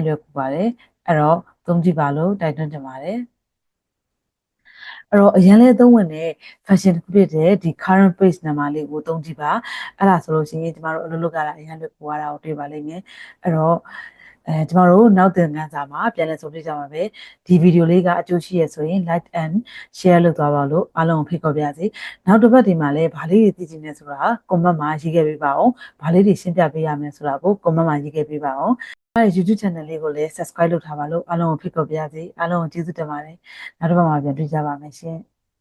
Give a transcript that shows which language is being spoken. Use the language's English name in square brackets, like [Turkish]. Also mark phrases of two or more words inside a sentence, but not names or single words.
[Burmese] လွယ်ကူပါတယ်အဲ့တော့သုံးကြည့်ပါလို့တိုက်တွန်းချင်ပါတယ်အဲ့တော့အရန်လဲသုံးဝင်တဲ့ fashion တစ်ခုဖြစ်တဲ့ဒီ [English] current page [Burmese] နံပါတ်လေးကိုသုံး ကြည့်ပါအဲ့ဒါဆိုလို့ရှိရင်ကျမတို့အလုပ်လုပ်ကြတာအရန်လွယ်ကူသွားတာကိုတွေ့ပါလိမ့်မယ်အဲ့တော့ကျမတို့နောက်သင်ခန်းစာမှာပြန်လည်ဆုံတွေ့ကြပါမယ်ဒီဗီဒီယိုလေးကအကျိုးရှိရဆိုရင် [English] like and share [Burmese] လုပ်သွားပါလို့အားလုံးဖိတ်ခေါ်ပါရစေနောက်တစ်ပတ်ဒီမှာလည်းဗာလေးတွေသိချင်နေဆိုတာ comment မှာရေးခဲ့ပေးပါအောင်ဗာလေးတွေရှင်းပြပေးရမယ်ဆိုတာကို comment မှာရေးခဲ့ပေးပါအောင်အဲ့ [English] YouTube channel [Burmese] လေးကိုလည်း subscribe လုပ်ထားပါလို့အားလုံးဖိတ်ခေါ်ပါရစေအားလုံးကျေးဇူးတင်ပါတယ်နောက်တစ်ပတ်မှာပြန်တွေ့ကြပါမယ်ရှင်